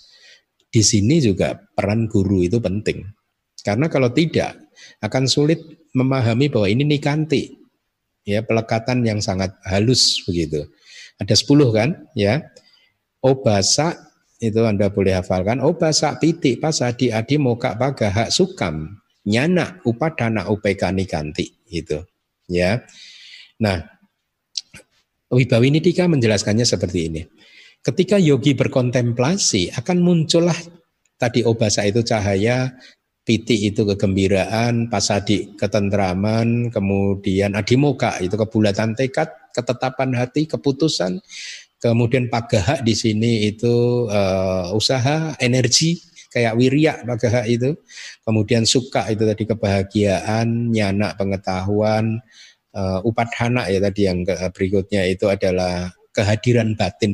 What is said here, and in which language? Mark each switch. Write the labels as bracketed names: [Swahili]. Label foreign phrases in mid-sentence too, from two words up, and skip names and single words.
[Indonesian] Di sini juga peran guru itu penting. Karena kalau tidak akan sulit memahami bahwa ini nikanti, ya, pelekatan yang sangat halus begitu. Ada 10 kan, ya. Obasa itu Anda boleh hafalkan. [Pali] Obasa, piti, pasadi, adimoka, pagaha, sukam, nyana, upadana, upeka, nikanti [Indonesian] gitu, ya. Nah, Wibawinidika menjelaskannya seperti ini. Ketika yogi berkontemplasi akan muncullah tadi obasa itu cahaya, piti itu kegembiraan, pasadi ketentraman, kemudian adimoka itu kebulatan tekad, ketetapan hati, keputusan, kemudian pagaha di sini itu usaha, energi kayak [Pali] wirya pagaha [Indonesian] itu, kemudian suka itu tadi kebahagiaan, nyana pengetahuan, upadhana ya tadi yang berikutnya itu adalah kehadiran batin.